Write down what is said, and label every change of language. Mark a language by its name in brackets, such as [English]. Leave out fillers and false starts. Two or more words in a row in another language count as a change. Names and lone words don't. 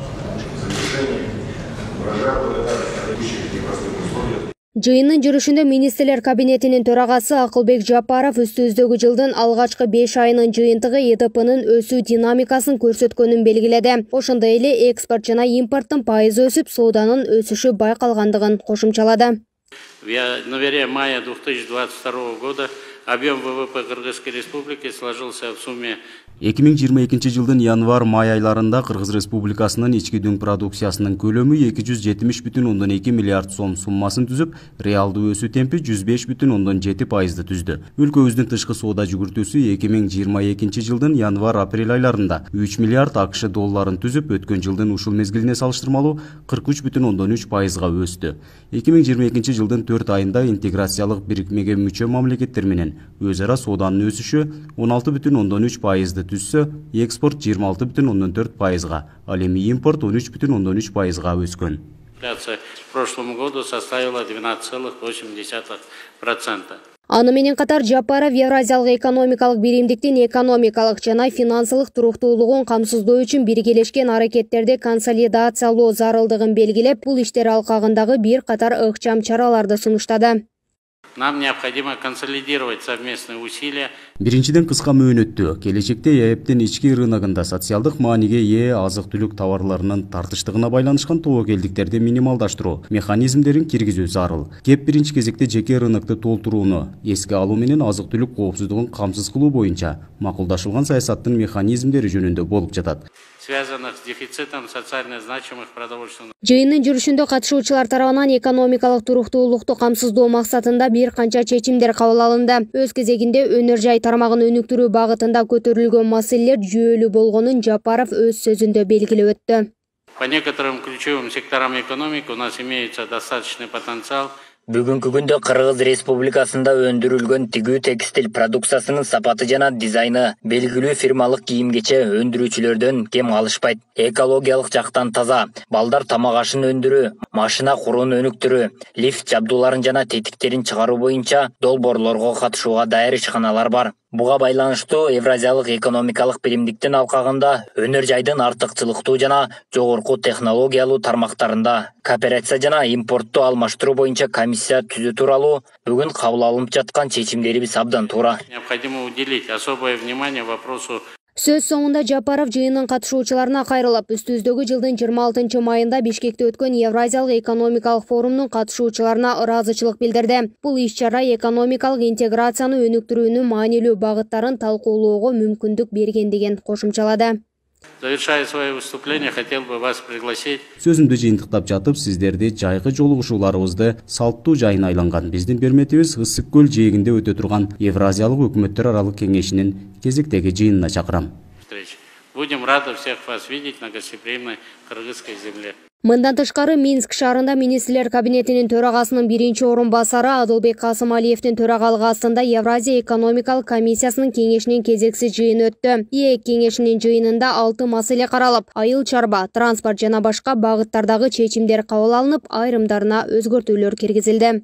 [Kyrgyz] Жыйындын жүрүшүндө министрлер кабинетинин төрагасы Акылбек Жапаров үстүздөгү жылдын алгачкы 5 айынын жыйынтыгы ЕДПнын өсүү динамикасын көрсөткөнүн белгиледи. Ошондой эле экспорт жана импорттун пайызы өсүп, сооданын өсүшү байкалгандыгын кошумчалады. [Russian] В январе-мае 2022 года объем ВВП Кыргызской Республики сложился в сумме [Kyrgyz] 2022 жылдын январ-май айларында Кыргыз Республикасынын ички дүң продукциясынын көлөмү 270,2 миллиард сом суммасын түзүп, реалдуу өсүү темпи 105,7% түздү. Өлкөбүздүн тышкы соода жүгүртүүсү 2022 жылдын январ-апрель айларында 3 миллиард АКШ долларын түзүп, өткөн жылдын ушул мезгилине салыштырмалуу 43,3%га өстү. 2022 жылдын 4 айында интеграциялык бирикмеге мүчө мамлекеттер менен өз ара сооданын өсүшү 16,3%ды түзсө, экспорт 26,4%га, ал эми импорт 13,3%га өскөн. [Russian] В прошлом году составила 12,8%. [Kyrgyz] Аны менен катар Жапаров Евразиялык экономикалык биримдиктин экономикалык жана финансылык туруктуулугун камсыздоо үчүн биргелешкен аракеттерди консолидациялоо зарылдыгын белгилеп, бул иштер алкагындагы бир катар ыкчам чараларды сунуштады. [Russian] Нам необходимо консолидировать совместные усилия. [Kyrgyz] Биринчиден кыска мөөнөттө келечекте ЕЭПтин ички рыногунда социалдык мааниге ээ азык-түлүк товарларынын тартыштыгына байланышкан тобокелдиктерди минималдаштыруу механизмдерин киргизүү зарыл. Кеп биринчи кезекте жеке рынокты толтурууну эске алуу менен азык-түлүк коопсуздугун камсыз кылуу боюнча макулдашылган саясаттын механизмдери жөнүндө болуп жатат. [Russian] Связанных с дефицитом социально значимых продовольственных. [Kyrgyz] Жыйындын жүрүшүндө катышуучулар тарабынан экономикалык туруктуулукту камсыздоо максатында бир канча чечимдер кабыл алынды. Өз кезегинде өнөр жай тармагын өнүктүрүү багытында көтөрүлгөн маселелер жүйөлүү болгонун Жапаров өз сөзүндө белгилеп өттү. [Russian] По некоторым ключевым секторам экономики у нас имеется достаточный потенциал. [Kyrgyz] Бүгүнкү күндө Кыргыз Республикасында өндүрүлгөн тигүү текстиль продукциясынын сапаты жана дизайны белгилүү фирмалык кийим-кече өндүрүүчүлөрдөн кем алышпайт. Экологиялык жактан таза, балдар тамак ашын өндүрүү, машина куруун өнүктүрүү, лифт жабдууларын жана тетиктерин чыгаруу боюнча долбоорлорго катышууга даяр ишканалар бар. Буга байланыштуу Евразиялык экономикалык биримдиктин алкагында өнөр жайдын артыкчылыктуу жана жогорку технологиялуу тармактарында кооперация жана импортту алмаштыруу боюнча комиссия түзүү тууралуу бүгүн кабыл алынып жаткан чечимдерибиз абдан туура. [Russian] Необходимо уделить особое внимание вопросу. [Kyrgyz] Сөз соңунда Жапаров жыйынын катышуучуларына кайрылып, үстүздөгү жылдын 26 майында Бишкекте өткөн Евразиялык экономикалык форумдун катышуучуларына ыраазычылык билдирди. Бул иш-чара экономикалык интеграцияны өнүктүрүүнүн маанилүү багыттарын талкуулоого мүмкүндүк бергендигин кошумчалады. [Russian] Завершая свое выступление, хотел бы вас пригласить. [Kyrgyz] Сөзүмдү жыйынтыктап жатып, сиздерди жайкы жолугушууларыбызды салттуу жайына айланган биздин берметибиз Ысык көл жээгинде өтө турган Евразиялык өкмөттөр аралык кеңешинин кезектеги жыйынына чакырам. [Russian] Будем рады всех вас видеть на гостеприимной кыргызской земле. [Kyrgyz] Мындан тышкары Минск шаарында министрлер кабинетинин төрагасынын биринчи орун басары Адылбек Касымалиевдин төрагалыгы астында Евразия экономикалык комиссиясынын кеңешинин кезексиз жыйыны өттү. ИЭК кеңешинин жыйынында 6 маселе каралып, айыл чарба, транспорт жана башка багыттардагы чечимдер кабыл алынып, айрымдарына өзгөртүүлөр киргизилди.